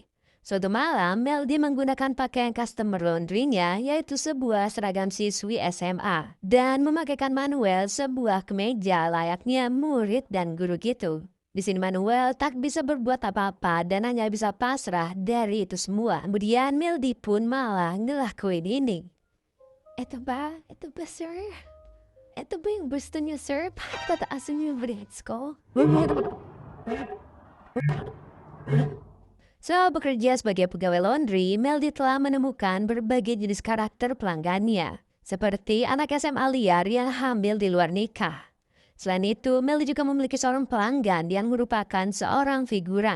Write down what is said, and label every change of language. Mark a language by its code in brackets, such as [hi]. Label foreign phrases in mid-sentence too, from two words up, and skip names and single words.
[id] Suatu malam, Melody menggunakan pakaian customer laundry-nya, yaitu sebuah seragam siswi SMA, dan memakaikan Manuel sebuah kemeja layaknya murid dan guru gitu. Di sini Manuel tak bisa berbuat apa-apa dan hanya bisa pasrah dari itu semua. Kemudian Melody pun malah ngelakuin ini. [tl] Itu ba, sir? Itu ba yung gusto niyo, sir? Pataasin niyo yung grades ko? [id] Bekerja sebagai pegawai laundry, Melody telah menemukan berbagai jenis karakter pelanggannya, seperti anak SMA liar yang hamil di luar nikah. Selain itu, Melody juga memiliki seorang pelanggan yang merupakan seorang figuran.